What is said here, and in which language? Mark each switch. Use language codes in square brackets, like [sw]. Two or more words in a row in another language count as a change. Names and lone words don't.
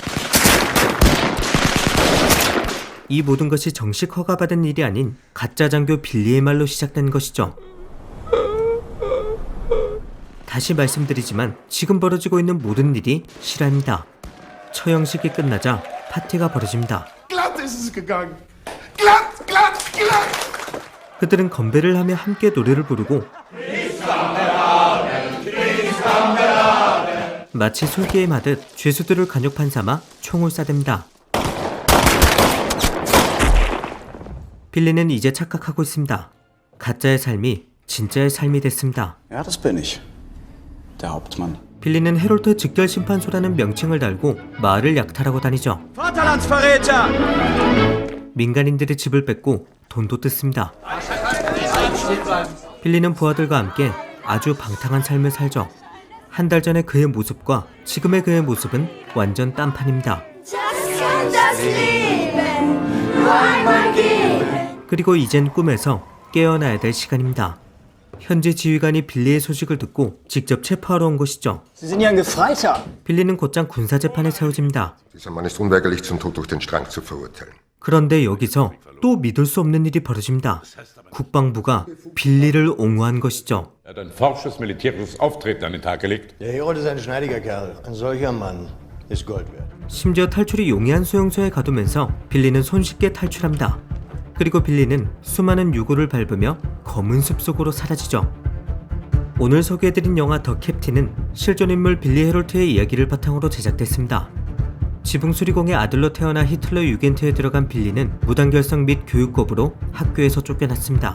[ko] 이 모든 것이 정식 허가받은 일이 아닌 가짜 장교 빌리의 말로 시작된 것이죠. 다시 말씀드리지만 지금 벌어지고 있는 모든 일이 실화입니다. 처형식이 끝나자 파티가 벌어집니다. [de] Glatt ist es gegangen. Glatt, glatt, glatt. [ko] 그들은 건배를 하며 함께 노래를 부르고 마치 술게임 하듯 죄수들을 간혹판 삼아 총을 쏴댑니다. 빌리는 이제 착각하고 있습니다. 가짜의 삶이 진짜의 삶이 됐습니다. [de] Ja, das bin ich. Der Hauptmann. [ko] 빌리는 헤롤트 직결심판소라는 명칭을 달고 마을을 약탈하고 다니죠. [de] Vaterlandsverräter! [ko] 민간인들의 집을 뺏고 돈도 뜯습니다. 빌리는 부하들과 함께 아주 방탕한 삶을 살죠. 한 달 전의 그의 모습과 지금의 그의 모습은 완전 딴판입니다. 그리고 이젠 꿈에서 깨어나야 될 시간입니다. 현지 지휘관이 빌리의 소식을 듣고 직접 체포하러 온 것이죠. [de] Sie sind ja ein Gefreiter. [ko] 빌리는 곧장 군사재판에 세워집니다. [de] Dieser Mann ist unweigerlich zum Tod durch den Strang zu verurteilen. [ko] 그런데 여기서 또 믿을 수 없는 일이 벌어집니다. 국방부가 빌리를 옹호한 것이죠. [de] Er hat ein forsches militärisches Auftreten an den Tag gelegt. Der Herold ist ein schneidiger Kerl. Ein solcher Mann ist Gold wert. [ko] 심지어 탈출이 용이한 수용소에 가두면서 빌리는 손쉽게 탈출합니다. 그리고 빌리는 수많은 유골을 밟으며 검은 숲속으로 사라지죠. 오늘 소개해드린 영화 더 캡틴은 실존인물 빌리 헤롤트의 이야기를 바탕으로 제작됐습니다. 지붕 수리공의 아들로 태어나 히틀러 유겐트에 들어간 빌리는 무단결석 및 교육겁으로 학교에서 쫓겨났습니다.